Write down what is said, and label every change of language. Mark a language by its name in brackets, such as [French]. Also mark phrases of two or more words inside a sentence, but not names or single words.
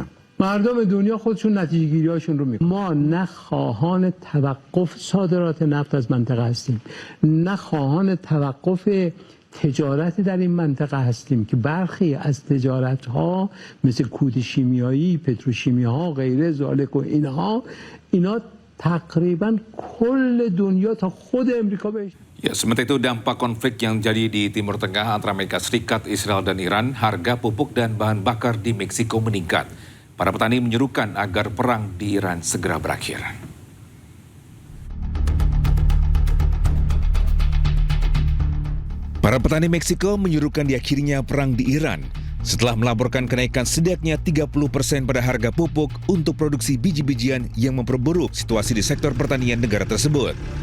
[Persian] مردم دنیا خودشون نتیجه گیری‌هاشون رو میکنن. ما نه خواهان توقف صادرات نفت از منطقه هستیم، نه خواهان توقف تجارت در این منطقه هستیم که برخی از تجارت ها مثل کود شیمیایی، پتروشیمی ها، غیره ذالک و اینا تقریبا کل دنیا تا خود امریکا بهش. [Indonesian] Ya, sementara itu dampak konflik yang jadi di Timur Tengah antara Amerika Serikat, Israel, dan Iran, harga pupuk dan bahan bakar di Meksiko meningkat. Para petani menyerukan agar perang di Iran segera berakhir. Para petani Meksiko menyerukan diakhirinya perang di Iran setelah melaporkan kenaikan setidaknya 30% pada harga pupuk untuk produksi biji-bijian yang memperburuk situasi di sektor pertanian negara tersebut.